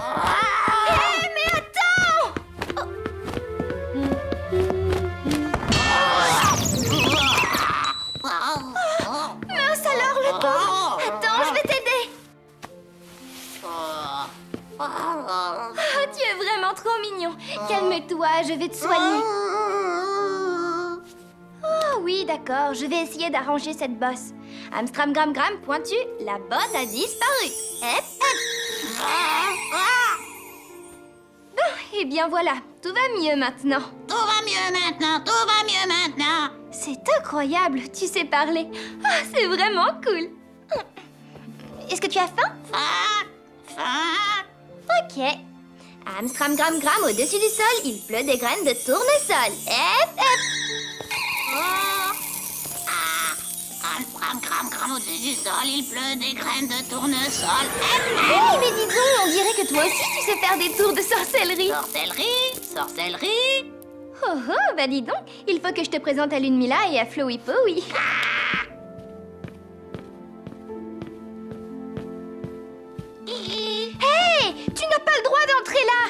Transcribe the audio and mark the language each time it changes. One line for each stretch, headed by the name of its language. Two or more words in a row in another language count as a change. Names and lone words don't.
French: Mais attends! Mince alors, le pauvre! Attends, je vais t'aider! Oh, tu es vraiment trop mignon! Calme-toi, je vais te soigner. Oh oui, d'accord, je vais essayer d'arranger cette bosse. Amstram, gram, gram, pointu, la bosse a disparu. Hep, hep. Bon, et bien voilà, tout va mieux maintenant. Tout va mieux maintenant, tout va mieux maintenant. C'est incroyable, tu sais parler. Ah, c'est vraiment cool. Est-ce que tu as faim? Faim. Ok. Amstram gram gram, au-dessus du sol, il pleut des graines de tournesol. Hep, hep. Amstram gram gram au-dessus du sol, il pleut des graines de tournesol. Oui, mais dis donc, on dirait que toi aussi tu sais faire des tours de sorcellerie. Sorcellerie, sorcellerie. Oh oh, bah dis donc, il faut que je te présente à Lunmila et à Flowey Powy. Hey, tu n'as pas le droit d'entrer là.